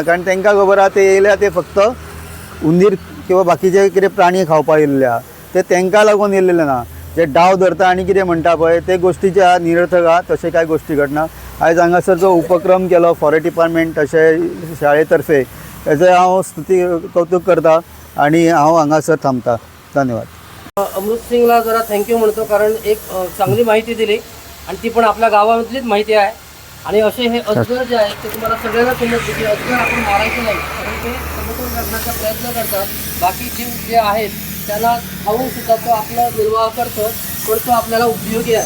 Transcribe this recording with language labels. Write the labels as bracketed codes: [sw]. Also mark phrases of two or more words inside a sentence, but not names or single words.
[kok] कारण तांकां खबर आहा ते येयल्या ते फक्त उंदीर किंवा बाकीचे कितें प्राणी खावपाक येयल्ले आहा ते तांकां लागून येयल्लेले ना. जे डाव धरता आनी कितें म्हणटा पळय ते गोश्टी जे आहा निरर्थक आहा तशें कांय गोश्टी घडना. आयज हांगासर जो उपक्रम केलो [en] forest department [kok] तशें शाळे तर्फे हेजें हांव स्तुती कौतुक करता आनी हांव हांगासर थांबता. धन्यवाद. [mr] अमृत सिंगला जरा थँक्यू म्हणतो कारण एक चांगली माहिती दिली आणि ती पण आपल्या गावामधलीच माहिती आहे. आणि असे हे अजगर जे आहेत ते तुम्हाला सगळ्यांना समजते की अजगर आपण मारायचे नाही कारण ते समतोल करण्याचा प्रयत्न करतात. बाकी जीव जे आहेत त्याला खाऊन सुद्धा तो आपला निर्वाह करतो पण तो आपल्याला उपयोगी आहे.